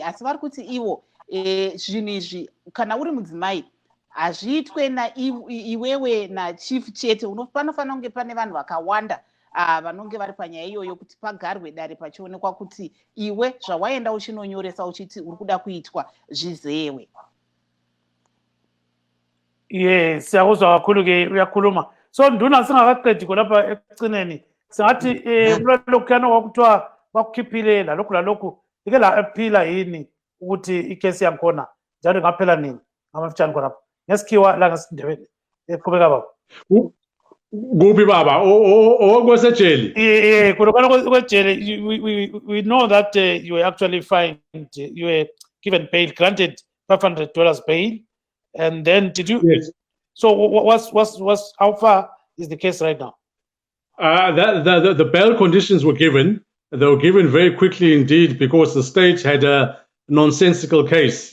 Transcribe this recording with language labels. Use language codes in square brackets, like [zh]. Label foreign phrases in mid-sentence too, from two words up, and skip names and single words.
[sn] Asi vari kuti ivo zvinhu izvi kana uri mudzimai hazviitwe iwewe nachief chete, panofanira kunge pane vanhu vakawanda vanonge vari panyaya iyoyo kuti pagarwe dare pachionekwa kuti iwe zvawaenda uchinonyoresa uchiti uri kuda kuitwa zvizewe. [nd] Yes, siyakuzwa kakhulu ke uyakhuluma. So nduna singakaqedi khonapha ekucineni singathi kulokhuyana kwakuthiwa bakukhiphile lalokhu ike la aphila yini ukuthi ikhesi yakhona njalo ngaphela nini ngamafitshane khonapha ngesikhiwa la ngesindebele eqhubeka baba kuphi baba okwesejele? khonokana kwejele. [en] We know that you were actually fined, you were given bail, granted $500 bail, and then did you? Yes. So what's how far is the case right now? The bail conditions were given. They were given very quickly indeed because the state had a nonsensical case.